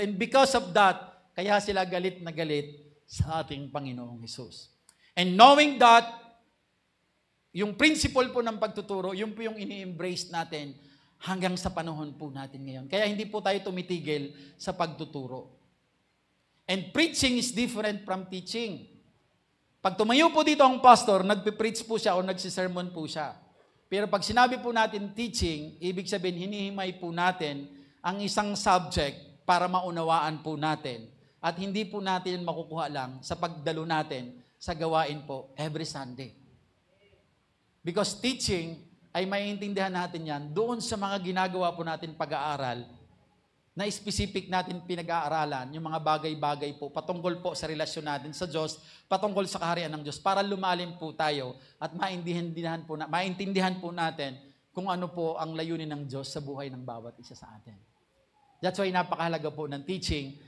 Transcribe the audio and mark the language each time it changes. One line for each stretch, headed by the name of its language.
English: And because of that,
Filipino: kaya sila galit na galit sa ating Panginoong Hesus.
English: And knowing that,
Filipino: yung principle po ng pagtuturo, yun po yung ini-embrace natin hanggang sa panahon po natin ngayon. Kaya hindi po tayo tumitigil sa pagtuturo.
English: And preaching is different from teaching.
Filipino: Pag tumayo po dito ang pastor, nagpipreach po siya o nagsisermon po siya. Pero pag sinabi po natin teaching, ibig sabihin hinihimay po natin ang isang subject para maunawaan po natin. At hindi po natin makukuha lang sa pagdalo natin sa gawain po every Sunday. Because teaching ay maiintindihan natin yan doon sa mga ginagawa po natin pag-aaral na specific natin pinag-aaralan, yung mga bagay-bagay po, patungkol po sa relasyon natin sa Diyos, patungkol sa kaharian ng Diyos, para lumalim po tayo at maintindihan po natin kung ano po ang layunin ng Diyos sa buhay ng bawat isa sa atin.
English: That's why
Filipino: napakahalaga po ng teaching.